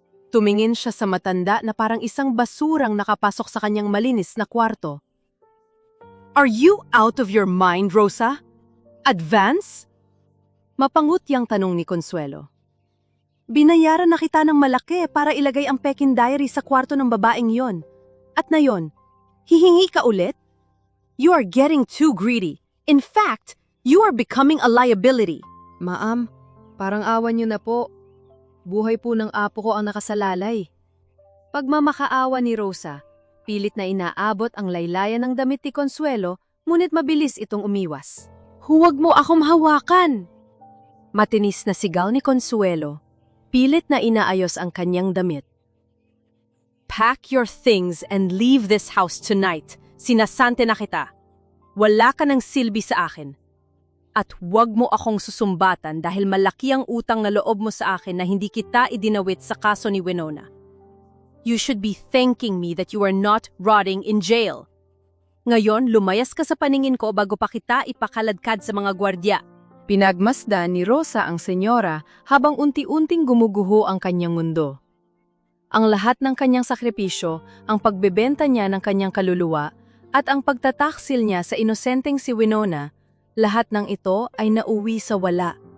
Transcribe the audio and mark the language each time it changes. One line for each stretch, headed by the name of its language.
Filipino: Tumingin siya sa matanda na parang isang basurang nakapasok sa kanyang malinis na kwarto.
English: "Are you out of your mind, Rosa? Advance?"
Filipino: Mapangutyang tanong ni Consuelo. "Binayaran na kita ng malaki para ilagay ang Pekin diary sa kwarto ng babaeng yon. At na yon, hihingi ka ulit?
English: You are getting too greedy. In fact, you are becoming a liability."
Filipino: "Ma'am, parang awan niyo na po. Buhay po ng apo ko ang nakasalalay." Pagmamakaawa ni Rosa, pilit na inaabot ang laylayan ng damit ni Consuelo, ngunit mabilis itong umiwas. "Huwag mo akong hawakan!" Matinis na sigaw ni Consuelo. Pilit na inaayos ang kanyang damit.
English: "Pack your things and leave this house tonight.
Filipino: Sinasante na kita. Wala ka ng silbi sa akin. At huwag mo akong susumbatan dahil malaki ang utang na loob mo sa akin na hindi kita idinawit sa kaso ni Winona.
English: You should be thanking me that you are not rotting in jail.
Filipino: Ngayon, lumayas ka sa paningin ko bago pa kita ipakaladkad sa mga gwardya." Pinagmasdan ni Rosa ang senyora habang unti-unting gumuguho ang kanyang mundo. Ang lahat ng kanyang sakripisyo, ang pagbebenta niya ng kanyang kaluluwa, at ang pagtataksil niya sa inosenteng si Winona, lahat ng ito ay nauwi sa wala.